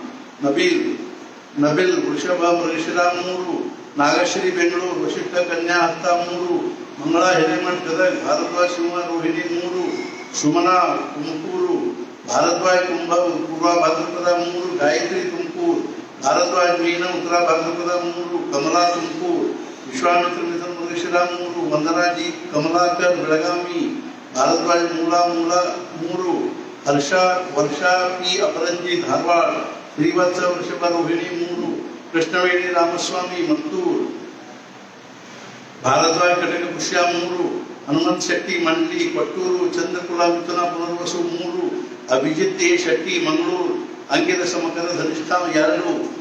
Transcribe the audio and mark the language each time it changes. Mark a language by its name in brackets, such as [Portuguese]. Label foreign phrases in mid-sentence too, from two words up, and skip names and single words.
[Kannada] नबिल वृषभ मृगशिरा 3 नागश्री बेंगळूರು वशिष्ठ कन्या हस्ता 3 मंगला हिरेमठ गदग भारद्वाज शिव रोहिणी 3 सुमना तुमकूरु भारद्वाज कुंभ पूर्वा भाद्रपद 3 गायत्री तुमकूर भारद्वाज मीन उत्तरा भाद्रपद 3 कमला तुमकूर विश्वामित्र मिथुन मृगशिरा 3 वंदना जी कमलाकर बेळगावी भारद्वाज मूला 3 हर्षा वर्षा पी अपरंजी धारवाड़ ಶ್ರೀವತ್ಸ ವೃಷಭರೋಹಿಣಿ 3, ಕೃಷ್ಣವೇಣಿ ರಾಮಸ್ವಾಮಿ ಮತ್ತೂರು, ಭಾರದ್ವಾಜ್ ಕಟಕ ಪುಷ್ಯ 3, ಹನುಮಂತ್ ಶೆಟ್ಟಿ ಮಂಡ್ಲಿ ಕೊಟ್ಟೂರು, ಚಂದ್ರಕುಲ ಮಿಥುನ ಪುನರ್ವಸು 3, ಅಭಿಜಿತ್ ಎ ಶೆಟ್ಟಿ ಮಂಗಳೂರು, ಅಂಕಿತ ಸಮಕರ ಧನಿಷ್ಠ 2,